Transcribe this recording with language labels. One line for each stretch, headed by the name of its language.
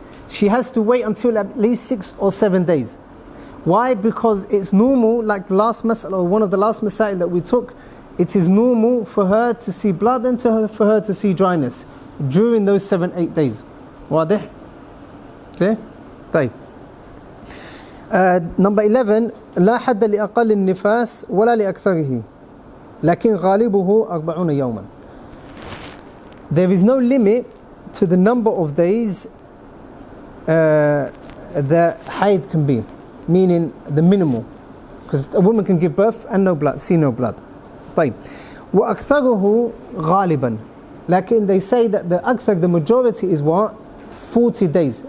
English: She has to wait until at least 6 or 7 days. Why? Because it's normal, like the last mas'ala, or one of the last masail that we took, it is normal for her to see blood and for her to see dryness during those 7-8 days. Wadih? Okay?
Arabic: طيب.
English: Number 11,
Arabic: لا حد لأقل النفاس ولا لأكثره لكن غالبه 40 يوما.
English: There is no limit to the number of days the hayd can be, meaning the minimal, because a woman can give birth and no blood, see no blood.
Arabic: طيب. وأكثره غالبا, لكن
English: they say that the akthar, the majority is what? 40 days.